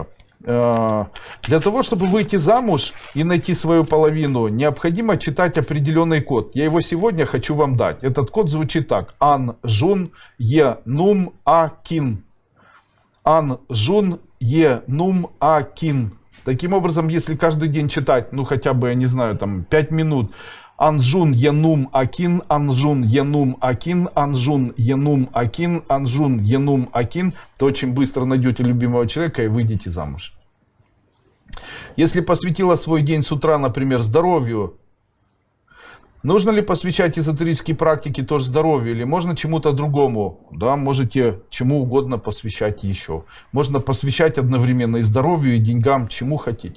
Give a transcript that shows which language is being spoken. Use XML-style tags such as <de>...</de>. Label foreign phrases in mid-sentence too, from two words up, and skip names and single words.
<ru>Для того, чтобы выйти замуж и найти свою половину, необходимо читать определенный код. Я его сегодня хочу вам дать. Этот код звучит так. Ан Жун Е Нум А Кин. Ан Жун Е Нум А Кин. Таким образом, если каждый день читать, хотя бы, я не знаю, 5 минут. Анжун Янум Акин, Анжун Янум Акин, Анжун Янум Акин, Анжун Янум Акин, то очень быстро найдете любимого человека и выйдете замуж. Если посвятила свой день с утра, например, здоровью, Нужно ли посвящать эзотерические практики тоже здоровью или можно чему-то другому? Да, можете чему угодно посвящать еще. Можно посвящать одновременно и здоровью, и деньгам, чему хотите.</ru>